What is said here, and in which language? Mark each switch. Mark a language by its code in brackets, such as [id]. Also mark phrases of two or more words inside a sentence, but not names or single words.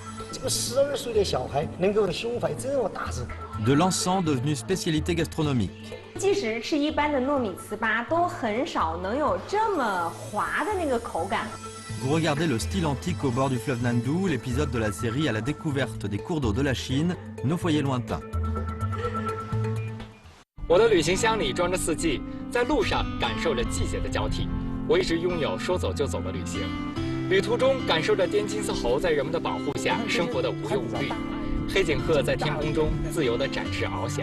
[fr] De l'encens devenu spécialité gastronomique. Vous regardez le style antique au bord du fleuve Nandu, l'épisode de la série à la découverte des cours d'eau de la Chine, nos foyers lointains. [zh] 我的旅行箱里装着4季，在路上感受着季节的交替。我一直拥有说走就走的旅行，旅途中感受着滇金丝猴在人们的保护下生活的无忧无虑，黑颈鹤在天空中自由地展翅翱翔。